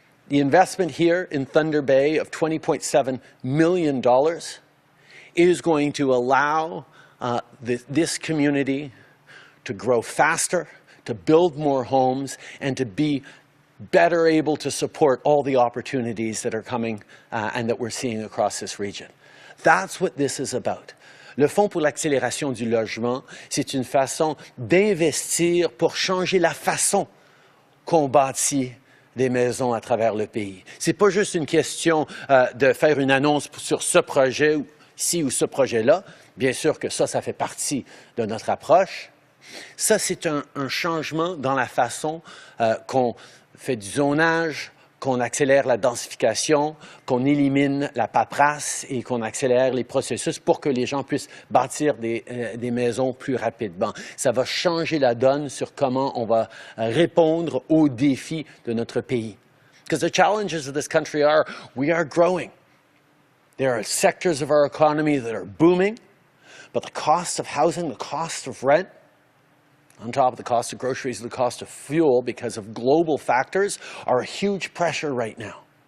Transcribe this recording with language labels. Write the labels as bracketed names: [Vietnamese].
[English] The investment here in Thunder Bay of $20.7 million is going to allow this community to grow faster, to build more homes, and to be better able to support all the opportunities that are coming and that we're seeing across this region. That's what this is about. [French] Le Fonds pour l'accélération du logement, c'est une façon d'investir pour changer la façon qu'on bâtit des maisons à travers le pays. C'est pas juste une question de faire une annonce sur ce projet-ci ou ce projet-là. Bien sûr que ça fait partie de notre approche. Ça, c'est un changement dans la façon qu'on fait du zonage, qu'on accélère la densification, qu'on élimine la paperasse et qu'on accélère les processus pour que les gens puissent bâtir des maisons plus rapidement. Ça va changer la donne sur comment on va répondre aux défis de notre pays. [English] Because the challenges of this country are, we are growing. There are sectors of our economy that are booming, but the cost of housing, the cost of rent, on top of the cost of groceries and the cost of fuel because of global factors, are a huge pressure right now.